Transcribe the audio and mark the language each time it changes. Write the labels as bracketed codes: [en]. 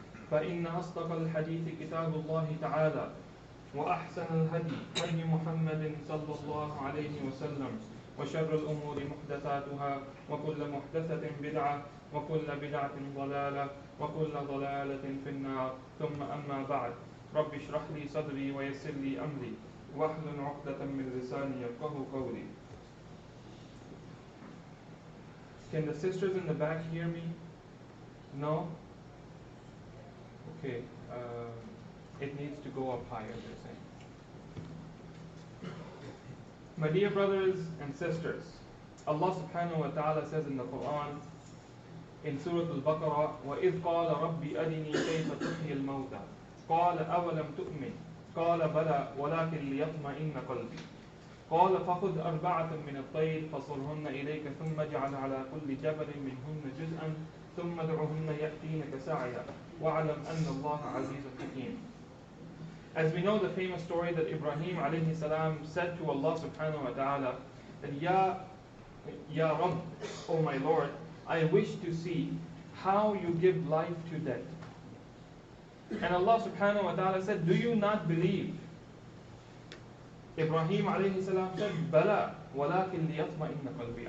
[ar] فإن أصدق الحديث كتاب الله تعالى وأحسن الهدي هدي محمد صلى الله عليه وسلم وشر الأمور محدثاتها وكل محدثة بدعة وكل بدعة ضلالة وكل ضلالة في النار ثم أما بعد رب اشرح لي صدري ويسر لي أمري واحلل عقدة من لساني يفقهوا قولي. [en] Can the sisters in the back hear me? No? Okay. It needs to go up higher, they're saying. My dear brothers and sisters, Allah subhanahu wa ta'ala says in the Quran, in Surah Al-Baqarah, [ar] وَإِذْ قَالَ رَبِّ أَرِنِي كَيْفَ تُحْيِي الْمَوْتَى قَالَ أَوَلَمْ تُؤْمِنْ قَالَ بَلَى وَلَكِنْ لِيَطْمَئِنَّ قَلْبِي قال فخذ أربعة من الطير فصرهن إليك ثم اجعل على كل جبل منهن جزءا ثم ادعهن يأتينك سعيا واعلم أن الله عزيز حكيم. [en] As we know the famous story that Ibrahim alayhi salam said to Allah subhanahu wa ta'ala that Ya Rabb, O my Lord, I wish to see how you give life to death. And Allah subhanahu wa ta'ala said, do you not believe? Ibrahim alayhi salam said, [ar] Bala, walakin liyatma'inna qalbi.